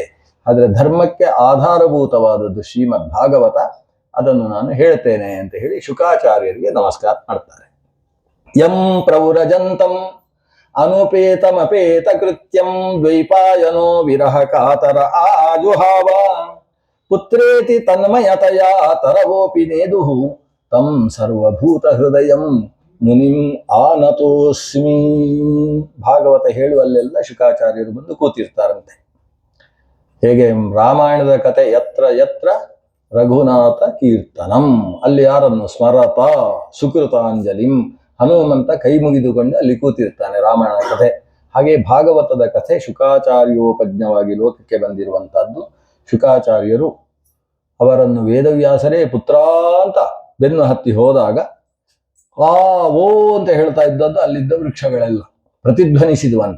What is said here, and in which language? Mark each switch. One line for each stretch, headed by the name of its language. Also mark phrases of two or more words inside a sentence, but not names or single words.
Kannada: ಆದರೆ ಧರ್ಮಕ್ಕೆ ಆಧಾರಭೂತವಾದದ್ದು ಶ್ರೀಮದ್ ಭಾಗವತ, ಅದನ್ನು ನಾನು ಹೇಳ್ತೇನೆ ಅಂತ ಹೇಳಿ ಶುಕಾಚಾರ್ಯರಿಗೆ ನಮಸ್ಕಾರ ಮಾಡ್ತಾರೆ.
Sanskrit: ಯಂ ಪ್ರೌರಜಂತಂ ಅನುಪೇತಮಪೇತ ಕೃತ್ಯಂ ದ್ವೈಪಾಯನೋ ವಿರಹ ಕಾತರ ಆಜುಹಾವ ಪುತ್ರೇತಿ ತನ್ಮಯತಯ ತರವೋಪಿ ನೇದುಃ ತಂ ಸರ್ವಭೂತ ಹೃದಯಂ ಮುನಿಂ ಆನತೋಸ್ಮಿ.
Kannada: ಭಾಗವತ ಹೇಳುವಲ್ಲೆಲ್ಲ ಶುಕಾಚಾರ್ಯರು ಬಂದು ಕೂತಿರ್ತಾರಂತೆ. ಹೇಗೆ ರಾಮಾಯಣದ ಕತೆ
Sanskrit: ಯತ್ರ ಯತ್ರ ರಘುನಾಥ ಕೀರ್ತನಂ,
Kannada: ಅಲ್ಲಿ ಯಾರನ್ನು
Sanskrit: ಸ್ಮರತ ಸುಕೃತಾಂಜಲಿಂ,
Kannada: ಹನುಮಂತ ಕೈ ಮುಗಿದುಕೊಂಡು ಅಲ್ಲಿ ಕೂತಿರ್ತಾನೆ ರಾಮಾಯಣ ಕಥೆ. ಹಾಗೆ ಭಾಗವತದ ಕಥೆ ಶುಕಾಚಾರ್ಯೋಪಜ್ಞವಾಗಿ ಲೋಕಕ್ಕೆ ಬಂದಿರುವಂತಹದ್ದು. ಶುಕಾಚಾರ್ಯರು ಅವರನ್ನು ವೇದವ್ಯಾಸರೇ ಪುತ್ರ ಅಂತ ಬೆನ್ನು ಹತ್ತಿ ಹೋದಾಗ ಓ ಅಂತ ಹೇಳ್ತಾ ಇದ್ದದ್ದು ಅಲ್ಲಿದ್ದ ವೃಕ್ಷಗಳೆಲ್ಲ ಪ್ರತಿಧ್ವನಿಸಿದುವಂತೆ.